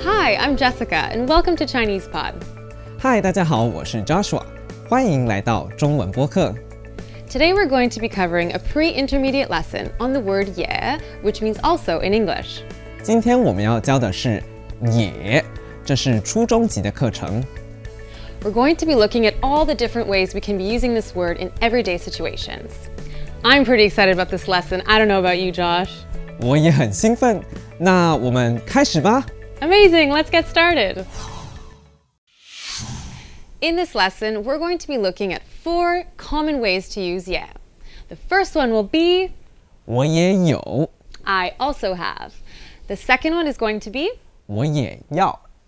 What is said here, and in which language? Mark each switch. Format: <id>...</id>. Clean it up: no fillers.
<en>Hi, I'm Jessica, and welcome to ChinesePod.</en> <zh>Hi, 大家好，我是 Joshua， 欢迎来到中文播客。</zh> <en>Today we're going to be covering a pre-intermediate lesson on the word "ye", which means also in English.</en> <zh>今天我们要教的是也，这是初中级的课程。</zh> <en>We're going to be looking at all the different ways we can be using this word in everyday situations. I'm pretty excited about this lesson. I don't know about you, Josh.</en> <zh>我也很兴奋，那我们开始吧。</zh> <en>Amazing, let's get started. In this lesson, we're going to be looking at 4 common ways to use "ye". The first one will be</en> <zh>我也有，</zh> <en>I also have. The second one is going to be</en> <zh>我也要，</zh>